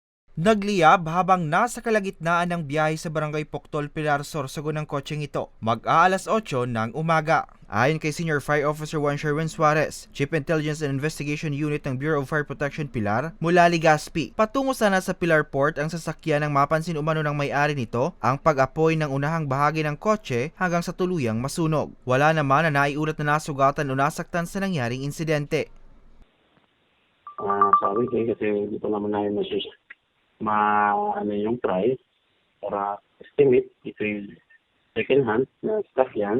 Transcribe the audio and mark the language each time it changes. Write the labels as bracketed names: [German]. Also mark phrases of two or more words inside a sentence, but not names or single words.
[Filipino] Nagliyab habang nasa kalagitnaan ng biyahe sa Barangay Poctol, Pilar, Sorsogon ng kotseng ito, mag-aalas 8 ng umaga. Ayon kay Senior Fire Officer Juan Sherwin Suarez, Chief Intelligence and Investigation Unit ng Bureau of Fire Protection Pilar, mula Legazpi. Patungo sana sa Pilar Port ang sasakyan nang mapansin umano ng may-ari nito ang pag-apoy ng unahang bahagi ng kotse hanggang sa tuluyang masunog. Wala naman na naiulat na nasugatan o nasaktan sa nangyaring insidente. Sabi ko kasi dito naman namin ano yung price para estimate ito yung [English] second hand [Filipino] na stock yan.